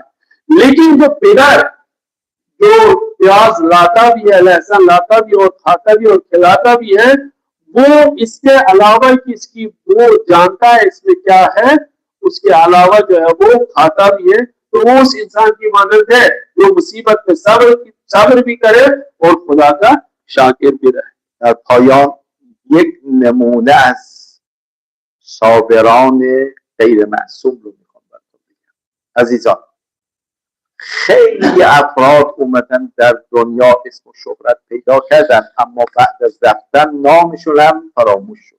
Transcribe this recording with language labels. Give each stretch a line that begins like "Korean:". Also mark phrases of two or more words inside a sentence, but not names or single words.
Hindi: लेकिन जो पिलर जो प्याज लाता भी है, लहसुन लाता भी और खाता भी और खिलाता भी है, वो इसके अलावा कि इसकी वो जानता है इसमें क्या है, उसके अलावा जो है वो खाता भी है, तो वो उस इंसान की मानद है जो मुसीबत में सब्र भी करे और खुदा का शाकिर भी रहे।
Persian: در پایان یک نمونه از صابران غیر معصوم رو میخوام براتون بگم. عزیزان، خیلی افراد اومدن در دنیا اسم و شهرت پیدا کردن، اما بعد از رفتن نامشون هم فراموش شد.